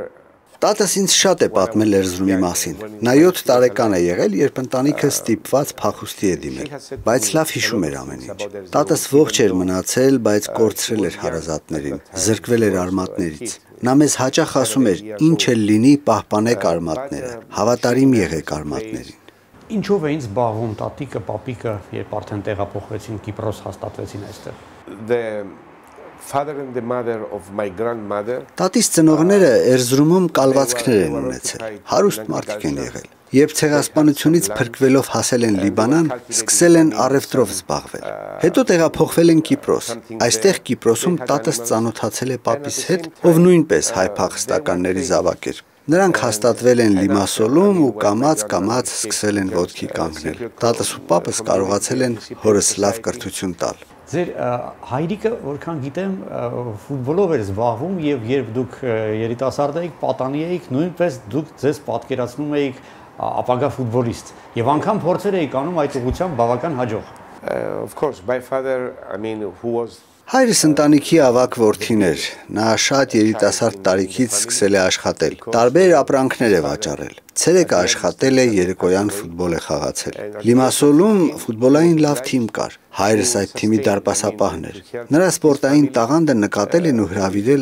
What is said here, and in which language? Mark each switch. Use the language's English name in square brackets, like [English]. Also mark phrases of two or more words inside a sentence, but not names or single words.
[Armenian] Տատս ինձ շատ է պատմել Էրզրումի մասին։ Նա 7 տարեկան է եղել, երբ ընտանիքը ստիպված փախուստի է դիմել, բայց լավ հիշում էր ամեն ինչ։ Տատս ողջ էր մնացել, բայց կորցրել էր հարազատներին, զրկվել էր արմատներից։ Նա մեզ հաճախ ասում էր, ինչ էլ լինի, պահպանեք արմատները, հավատարիմ եղեք արմատներին։ Ինչով էին զբաղվում տատիկը, պապիկը, երբ արդեն տեղափոխվեցին Կիպրոս, հաստատվեցին այստեղ։ [English] the father and the mother of my grandmother [Armenian] Տատիս ծնողները Էրզրումում կալվածքներ են ունեցել, հարուստ մարդիկ են եղել։ Երբ ցեղասպանությունից փրկվելով հասել են Լիբանան, սկսել են առևտրով զբաղվել։ Հետո տեղափոխվել են Կիպրոս։ Այստեղ Կիպրոսում տատս ծանոթացել է պապիս հետ, ով նույնպես հայ փախստականների զավակ էր։ Նրանք հաստատվել են Լիմասոլում ու կամաց սկսել են ոտքի կանգնել։ Տատս ու պապս կարողացել են հորս լավ կրթություն տալ։ Ձեր հայրիկը, որքան գիտեմ, ֆուտբոլով էր զբաղվում եւ երբ դուք երիտասարդ էիք, պատանի էիք, նույնպես դուք ձեզ պատկերացնում էիք ապագա ֆուտբոլիստ եւ անգամ փորձեր էիք անում այդ ուղղությամբ բավական հաջող։ [English] of course my father who was [Armenian] Հայրս ընտանիքի ավագ որդին էր։ Նա շատ երիտասարդ տարիքից սկսել է աշխատել։ Տարբեր ապրանքներ է վաճառել։ Ցերեկը աշխատել է, երեկոյան ֆուտբոլ է խաղացել։ Լիմասոլում ֆուտբոլային լավ թիմ կար։ Հայրս այդ թիմի դարպասապահն էր։ Նրա սպորտային տաղանդը նկատել են ու հրավիրել